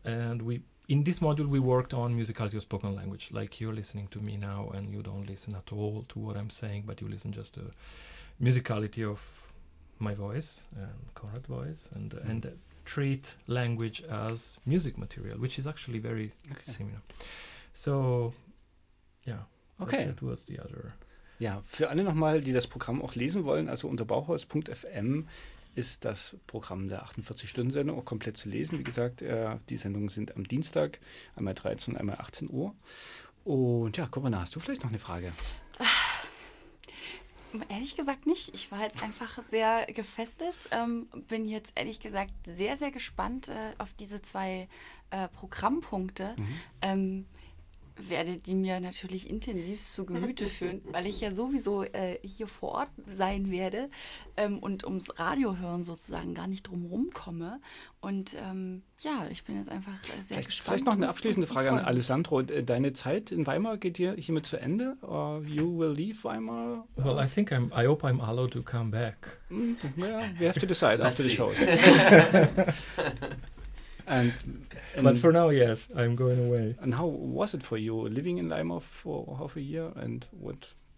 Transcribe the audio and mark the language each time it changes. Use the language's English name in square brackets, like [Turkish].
[English] And in this module, we worked on musicality of spoken language, like you're listening to me now and you don't listen at all to what I'm saying, but you listen just to musicality of my voice and Conrad's voice and treat language as music material, which is actually very similar. So, that was the other. [German] Ja, für alle nochmal, die das Programm auch lesen wollen, also unter bauhaus.fm ist das Programm der 48-Stunden-Sendung auch komplett zu lesen. Wie gesagt, die Sendungen sind am Dienstag, einmal 13 und einmal 18 Uhr. Und ja, Corinna, hast du vielleicht noch eine Frage? Ehrlich gesagt nicht. Ich war jetzt einfach sehr gefesselt. Bin jetzt ehrlich gesagt sehr, sehr gespannt auf diese zwei Programmpunkte. Mhm. Werde die mir natürlich intensiv zu Gemüte führen, weil ich ja sowieso hier vor Ort sein werde und ums Radio hören sozusagen gar nicht drumherum komme. Und ich bin jetzt einfach sehr vielleicht gespannt. Vielleicht noch eine abschließende Frage an Alessandro. Deine Zeit in Weimar geht dir hiermit zu Ende? [English] Or you will leave Weimar? Well, I think I hope I'm allowed to come back. We have to decide after the show. And but for now, yes, I'm going away. And how was it for you living in Weimar for half a year? And what?